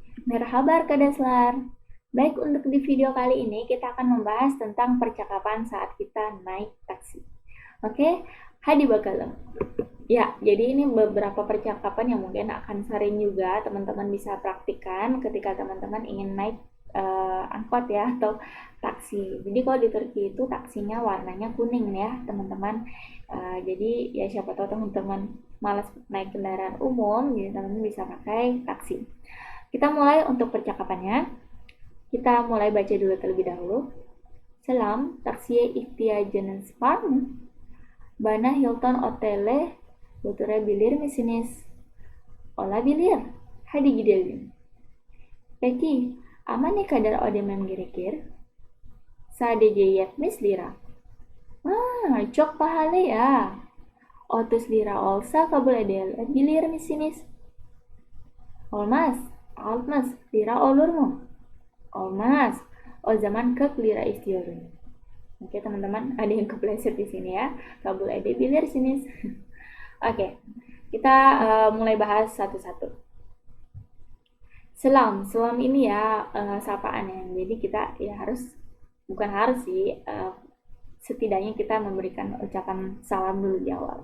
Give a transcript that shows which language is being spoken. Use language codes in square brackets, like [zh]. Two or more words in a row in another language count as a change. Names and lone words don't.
[tr] Merhaba Arkadaşlar. [id] Baik, untuk di video kali ini kita akan membahas tentang percakapan saat kita naik taksi. Oke, [tr] hadi bakalım. [id] Ya, jadi ini beberapa percakapan yang mungkin akan sering juga teman-teman bisa praktikkan ketika teman-teman ingin naik angkot ya atau taksi. Jadi kalau di Turki itu taksinya warnanya kuning ya teman-teman. Jadi ya siapa tahu teman-teman malas naik kendaraan umum, jadi teman-teman bisa pakai taksi. Kita mulai untuk percakapannya. Kita mulai baca dulu terlebih dahulu. [tr] Selam, taksiye ihtiyacınız var mı? Bana Hilton Otele götürebilir misiniz? Olabilir. Hadi gidelim. Peki, ama ne kadar ödemem gerekir? Sadece 70 lira. Çok pahalı ya. 30 lira olsa kabul edebilir misiniz? Olmaz. 60 lira olur mu? Olmaz. O zaman 40 lira istiyorum. [id] Oke teman-teman, ada yang kepleset di sini ya. [tr] Kabul edebilir sini. [id] Oke, kita mulai bahas satu-satu. Selam ini ya sapaan ya. Jadi kita ya bukan harus sih, setidaknya kita memberikan ucapan salam dulu di awal.